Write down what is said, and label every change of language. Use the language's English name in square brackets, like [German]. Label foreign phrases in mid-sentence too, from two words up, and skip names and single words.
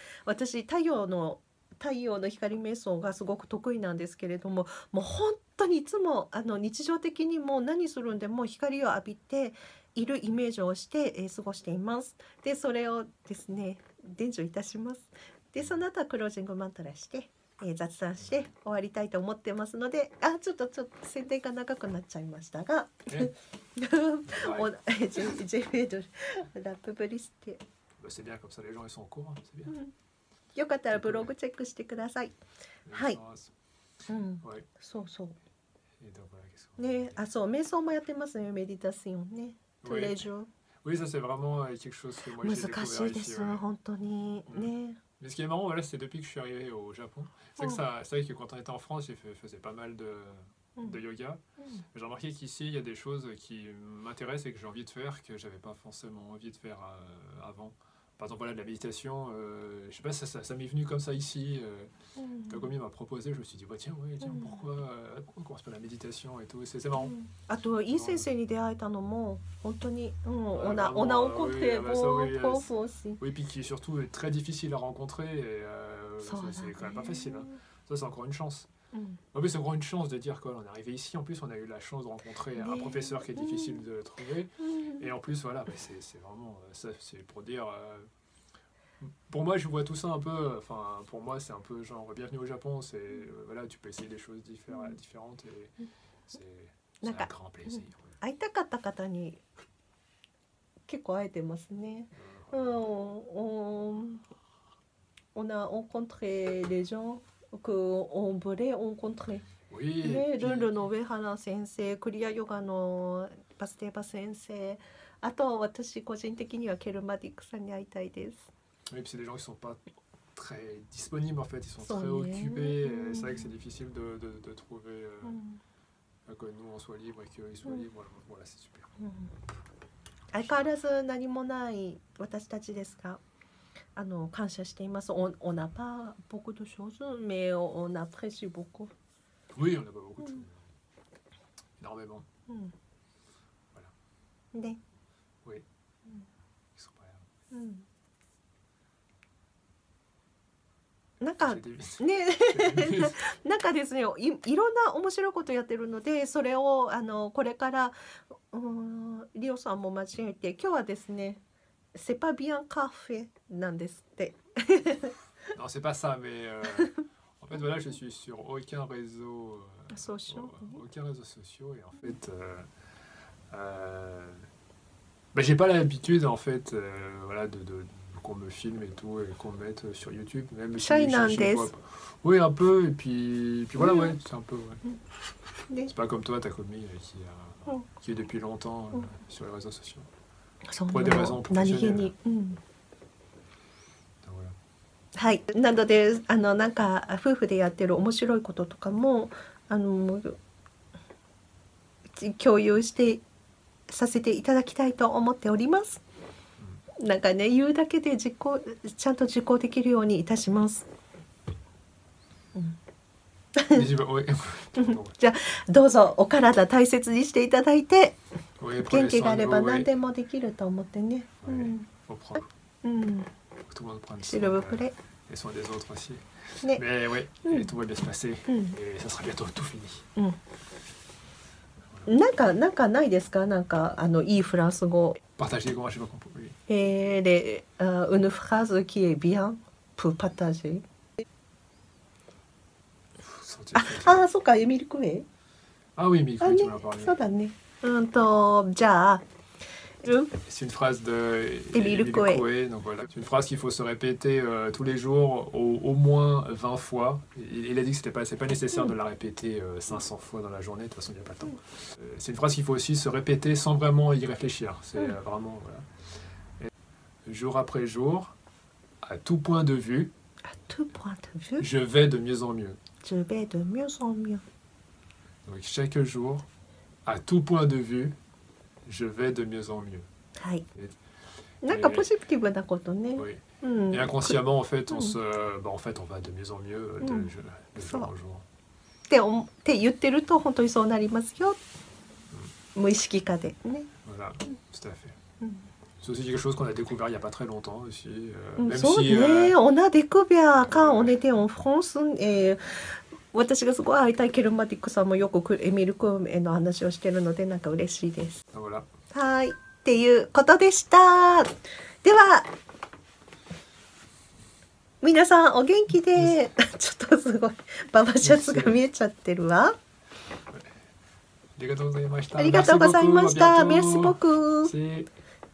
[Japanese] 私太陽の光瞑想がすごく得意なんですけれども、もう本当にいつも日常的にも何するんでも光を浴びているイメージをして、過ごしています。でそれをですね伝授いたします。でその後はクロージングマントラして、雑談して終わりたいと思ってますので、ちょっと宣伝が長くなっちゃいましたが、 [French] j'ai fait de la publicité。 C'est bien, comme ça les gens ils sont au courant, c'est bien. [Japanese] よかったらブログチェックしてください。はい。 [French] Ouais. [Japanese] そうそう。 [French] Et donc, voilà, qu'est-ce qu'on [Japanese] ね、そう、瞑想もやってますね、メディタションね。tous [French] Oui. les jours。 Oui, ça c'est vraiment quelque chose que moi j'ai [Japanese] 難し [French] découvert [Japanese] いで [French] ici. [Japanese] す、 [French] Ouais. [Japanese] 本当にね。 [French] Mais ce qui est marrant, voilà, c'est depuis que je suis arrivé au Japon. C'est que c'est vrai que quand on était en France, faisais pas mal de yoga. J'ai remarqué qu'ici, il y a des choses qui m'intéressent et que j'ai envie de faire que j'avais pas forcément envie de faire avant. Par exemple, voilà, de la méditation, je sais pas, ça m'est venu comme ça ici. Takomi m'a proposé, je me suis dit, bah, tiens, pourquoi on commence pas la méditation et tout, c'est marrant. [Japanese] あといい先生に出会えたのも本当に、 [French] on a vraiment, rencontré oui, bah, ça, oui, prof aussi。 Oui, puis qui est surtout très difficile à rencontrer et c'est quand même pas facile. Hein. Ça, c'est encore une chance. En plus, c'est encore une chance de dire qu'on est arrivé ici. En plus, on a eu la chance de rencontrer un professeur qui est difficile de trouver. Et en plus, voilà, c'est vraiment ça, c'est pour dire. Pour moi, je vois tout ça un peu. Enfin, pour moi, c'est un peu genre bienvenue au Japon. C'est voilà, tu peux essayer des choses différentes et c'est un grand plaisir. [Japanese] 会いたかった方に結構会えてますね。 [French] on a rencontré les gens qu'on voulait rencontrer。 Oui. [Japanese] ね、ルンルの上原先生、クリアヨガのバステーバ先生、あと私個人的にはケルマディックさんに会いたいです。 [French] Oui, puis c'est des gens qui sont pas très disponibles en fait, ils sont très occupés. Et c'est vrai que c'est difficile de trouver que nous on soit libre et qu'ils soient libres. Voilà, c'est super. [Japanese] 相変わらず何もない私たちですが、感謝しています。 [French] on n'a pas beaucoup de choses, mais on apprécie beaucoup. Oui, on n'a pas beaucoup de choses. Énormément. Voilà. [Japanese] ね。 [French] Oui. Ils sont pas là. [Japanese] なんかねなんかですね、いろんな面白いことやってるので、それをこれからリオさんも間違えて、今日はですねセパビアンカフェなんですって。 [French] Non, c'est pas ça, mais En fait, voilà, je suis sur aucun réseau, Sociaux. aucun réseau social et en fait, bah, j'ai pas l'habitude en fait, voilà, qu'on me filme et tout et qu'on me mette sur YouTube, même si [Japanese] Shy なん [French] je [Japanese] です。 [French] vois. Oui, un peu et puis voilà, ouais, c'est un peu. Ouais. [Japanese] ね [French] C'est pas comme toi, ta commis Mm. qui est depuis longtemps Mm. sur les réseaux sociaux. [Japanese] そん [French] pour des raisons [Japanese] な何気 [French] professionnelles. [Japanese] に、うん、 [French] Donc, voilà. [Japanese] はいなのでなんか夫婦でやってる面白いこととかも共有してさせていただきたいと思っております。なんかね言うだけでちゃんと実行できるようにいたします。 [French] Ouais. [Japanese] じゃあどうぞお体大切にしていただいて [French] Ouais, [Japanese] 元 [French] prenez [Japanese] 気があ [French] soin [Japanese] れ [French] de [Japanese] ば [French] vous, [Japanese] 何 [French] ouais. [Japanese] でもできると思ってね。う [French] Ouais. [Japanese] ん [French] Faut prendre, [Japanese] うん、 [French] faut que tout le monde prenne シ soin ルブプレ et soin des autres aussi. [Japanese] ね、 [French] Mais ouais, Mm. et tout va bien se passer [Japanese] うん [French] et ça sera bientôt tout fini. [Japanese] なんかないですか？なんかいいフランス語。 [French] Partagez comment j'ai pas compris. Une phrase qui est bien pour partager. Sortir [Japanese] ああ、そっか、エミルクウェイ。 [French] Ah oui, mais [Japanese] あ [French] oui, [Japanese] ね [French] tu m'en as parlé. [Japanese] そうだね。じゃあ、 [French] C'est une phrase de Émile Émile Coué. Coué, donc voilà. C'est une phrase qu'il faut se répéter tous les jours, au moins 20 fois. Il a dit que c'est pas nécessaire de la répéter 500 fois dans la journée, de toute façon il n'y a pas le temps. C'est une phrase qu'il faut aussi se répéter sans vraiment y réfléchir. C'est vraiment, voilà. Et jour après jour, à tout point de vue, à tout point de vue, je vais de mieux en mieux. je vais de mieux en mieux. Donc chaque jour, à tout point de vue, je vais de mieux en mieux. [Japanese] はい。なんかポジティブなことね。 [French] Oui. [Japanese] うん。 [French] Et inconsciemment, en fait, Mm. en fait, on va de mieux en mieux de Mm. jour en jour. [Japanese] って言ってると本当にそうなりますよ。無意識化でね。 [French] Voilà, tout à fait. Mm. C'est aussi quelque chose qu'on a découvert il n'y a pas très longtemps aussi. [Japanese] うん [French] Même [Japanese] そう [French] si [Japanese] ね。 [French] on a découvert quand on était en France. [Japanese] 私がすごい会いたいケルマティックさんもよくエミルクへの話をしてるのでなんか嬉しいです。 [French] voilà. [Japanese] はいっていうことでした。では皆さんお元気でちょっとすごいババシャツが見えちゃってるわ。ありがとうございました。ありがとうございました。 [French] Merci beaucoup. Merci beaucoup. Merci.